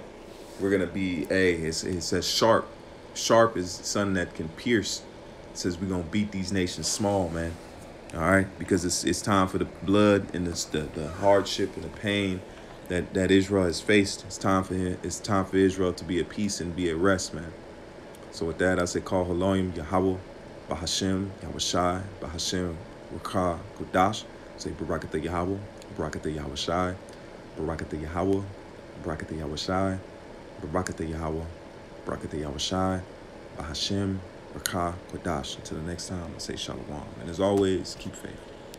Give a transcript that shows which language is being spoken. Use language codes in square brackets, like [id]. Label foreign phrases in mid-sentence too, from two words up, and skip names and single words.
[en] We're going to be, it says sharp. Sharp is something that can pierce. It says we're going to beat these nations small, man. All right? Because it's time for the blood and the hardship and the pain that Israel has faced. It's time for Israel to be at peace and be at rest, man. So with that, I say, call [he] אלוהים יהוה, בהשם, יהושע, בהשם, רוח, קודש. [en] Say, [he] ברכתה יהוה, ברכתה יהושע, ברכתה יהוה, ברכתה יהושע, ברכתה יהוה, ברכתה יהושע, בהשם, רוח, קודש. [en] Until the next time, [he] I say Shalom. [en] And as always, keep faith.